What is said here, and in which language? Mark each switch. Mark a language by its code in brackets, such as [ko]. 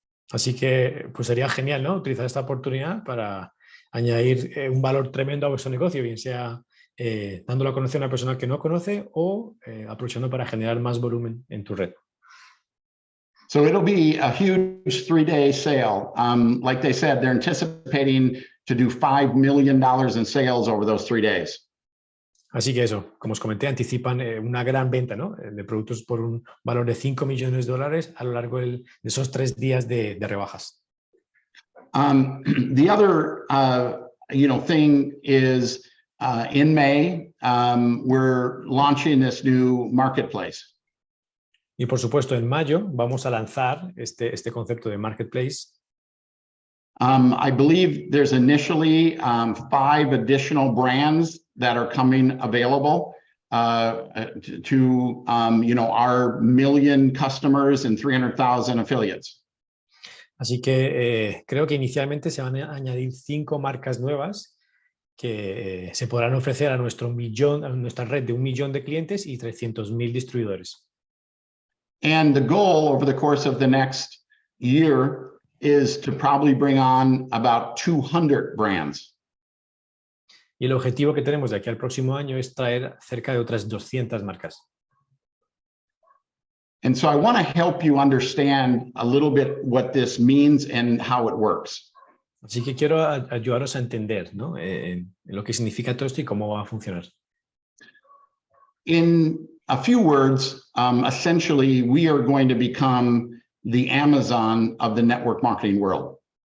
[es] Así que pues sería genial, ¿no? Utilizar esta oportunidad para añadir un valor tremendo a vuestro negocio, bien sea dándolo a conocer a una persona que no conoce o aprovechando para generar más volumen en tu red. [en] So it'll be a huge 3-day sale. Like they said, they're anticipating to do $5 million in sales over those 3 days. [es] Así que eso, como os comenté, anticipan una gran venta, ¿no? De productos por un valor de $5 millones a lo largo de esos 3 días de rebajas. [en] The other thing is in May, we're launching this new marketplace. [es] Y por supuesto, en mayo vamos a lanzar este concepto de marketplace. [en] I believe there's initially 5 additional brands that are coming available to our 1 million customers and 300,000 affiliates. [es] Así que creo que inicialmente se van a añadir 5 marcas nuevas que se podrán ofrecer a nuestra red de 1 millón de clientes y 300.000 distribuidores. [en] And the goal over the course of the next year is to probably bring on about 200 brands. [es] Y el objetivo que tenemos de aquí al próximo año es traer cerca de otras 200 marcas. [en] And so I want to help you understand a little bit what this means and how it works. [es] Así que quiero ayudaros a entender, ¿no? Lo que significa todo esto y cómo va a funcionar. [en] In a few words, essentially, we are going to become the Amazon of the network marketing world.